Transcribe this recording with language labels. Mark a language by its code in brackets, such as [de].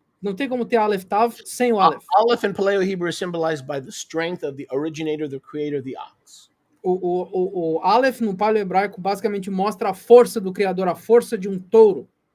[pt] Não tem como ter Aleph Taf sem o Aleph. [en] Aleph in Paleo-Hebrew is symbolized by the strength of the originator, the creator, the ox. [pt] O Aleph no paleo-hebraico basicamente mostra a força do criador, a força de um touro.